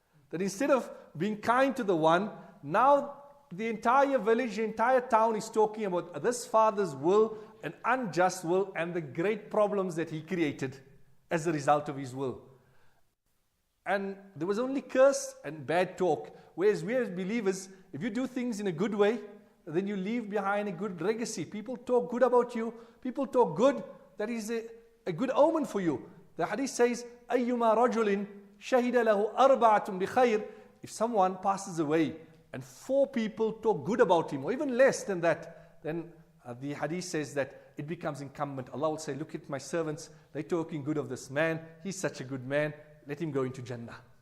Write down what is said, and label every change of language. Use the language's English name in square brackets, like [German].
[English] That instead of being kind to the one, now the entire village, the entire town is talking about this father's will, an unjust will, and the great problems that he created as a result of his will. And there was only curse and bad talk. Whereas we as believers, if you do things in a good way, then you leave behind a good legacy. People talk good about you. People talk good. That is a good omen for you. The hadith says, [Arabic] أَيُّمَا رَجُلٍ شَهِدَ لَهُ أَرْبَعَةٌ بِخَيْرٍ. [English] If someone passes away and 4 people talk good about him, or even less than that, then the hadith says that it becomes incumbent. Allah will say, look at my servants. They're talking good of this man. He's such a good man. Let him go into Jannah.